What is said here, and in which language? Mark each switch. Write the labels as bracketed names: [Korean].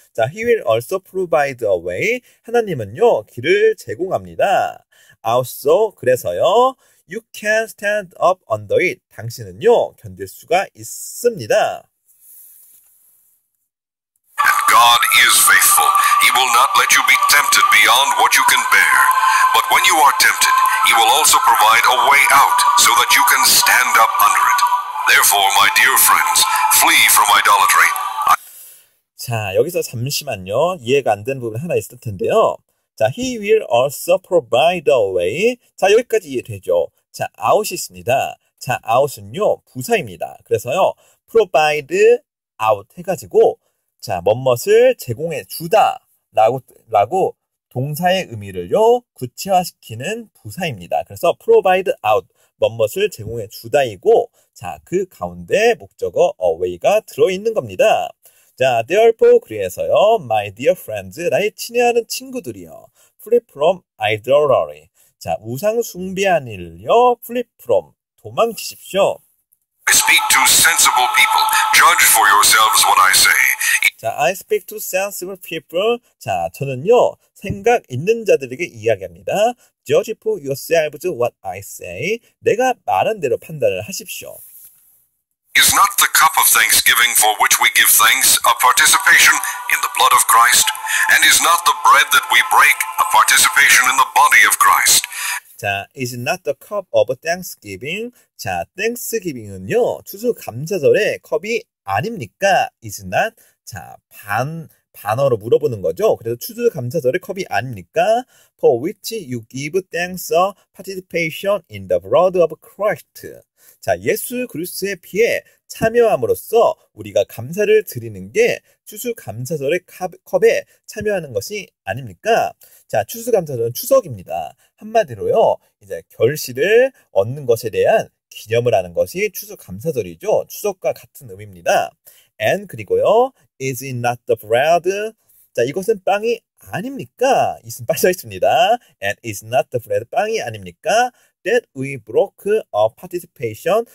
[English] 자, he will also provide a way. [Korean] 하나님은요, 길을 제공합니다. [English] Also, [Korean] 그래서요, [English] you can stand up under it. [Korean] 당신은요, 견딜 수가 있습니다. [English] God is faithful. He will not let you be tempted beyond what you can bear. But when you are tempted, He will also provide a way out so that you can stand up under it. Therefore, my dear friends, flee from idolatry. [Korean] 자, 여기서 잠시만요. 이해가 안 되는 부분 하나 있을 텐데요. [English] 자, he will also provide a way. [Korean] 자, 여기까지 이해되죠? 자, out이 있습니다. 자, out은요, 부사입니다. 그래서요, provide out 해가지고, 자, 뭐뭇을 제공해 주다 라고 동사의 의미를요, 구체화시키는 부사입니다. 그래서 provide out, 뭐뭇을 제공해 주다이고, 자, 그 가운데 목적어 away가 들어있는 겁니다. [English] 자, therefore, [Korean] 그래서요, [English] my dear friends, [Korean] 나의 친애하는 친구들이요, [English] flee from idolatry. [Korean] 자, 우상 숭배한 일을요, [English] flee from, [Korean] 도망치십시오. [English] I speak to sensible people. Judge for yourselves what I say. 자, I speak to sensible people. [Korean] 자, 저는요, 생각 있는 자들에게 이야기합니다. [English] Judge for yourselves what I say. [Korean] 내가 말한 대로 판단을 하십시오. [English] Is not the cup of thanksgiving for which we give thanks a participation in the blood of Christ? And is not the bread that we break a participation in the body of Christ? 자, is not the cup of thanksgiving. [Korean] 자, thanksgiving은요, 추수감사절의 컵이 아닙니까? [English] is not. [Korean] 자, 반어로 물어보는 거죠. 그래서 추수감사절의 컵이 아닙니까? [English] For which you give thanks a participation in the blood of Christ. [Korean] 자, 예수 그리스도의 피에 참여함으로써 우리가 감사를 드리는 게 추수감사절의 컵에 참여하는 것이 아닙니까? 자, 추수감사절은 추석입니다. 한마디로요, 이제 결실을 얻는 것에 대한 기념을 하는 것이 추수감사절이죠. 추석과 같은 의미입니다. [English] And [Korean] 그리고요, [English] is it not the bread? [Korean] 자, 이것은 빵이 아닙니까? 이것은 빠져 있습니다. [English] And is not the bread? [Korean] 빵이 아닙니까? [English] That we broke a participation.